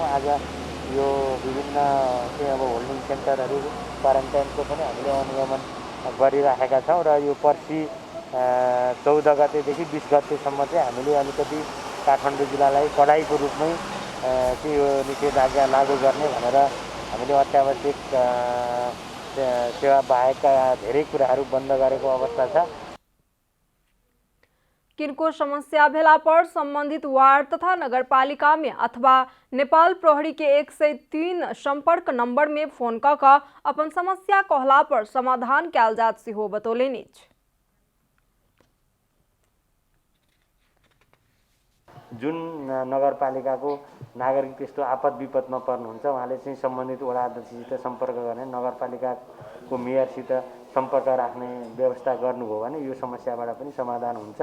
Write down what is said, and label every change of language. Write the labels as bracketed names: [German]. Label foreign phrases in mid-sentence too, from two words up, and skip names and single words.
[Nepali] आज यो विभिन्न अब होल्डिङ सेन्टरहरू क्वारेन्टाइनको पनि हामीले अनुगमन गरिराखेका छौँ र यो पर्सि 14 गतेदेखि 20 गतेसम्म चाहिँ हामीले अलिकति काठमाडौँ जिल्लालाई कडाइको रूपमै चाहिँ यो निषेधाज्ञा लागू गर्ने भनेर हामीले अत्यावश्यक सेवा बाहेकका धेरै कुराहरू बन्द गरेको अवस्था छ। [Maithili] किनको समस्या भेला पर संबंधित वार्ड तथा नगरपालिका में अथवा नेपाल प्रहरी के 103 संपर्क नंबर में फोन क अपन समस्या कहला पर समाधान कयल जात सेहो बतौलनि अछि। [Nepali] जुन नगरपालिकाको नागरिक त्यस्तो आपद विपदमा पर्नुहुन्छ उहाँले चाहिँ सम्बन्धित वडा अध्यक्षसित सम्पर्क गर्ने, नगरपालिकाको मेयरसित सम्पर्क राख्ने व्यवस्था गर्नुभयो भने यो समस्याबाट पनि समाधान हुन्छ।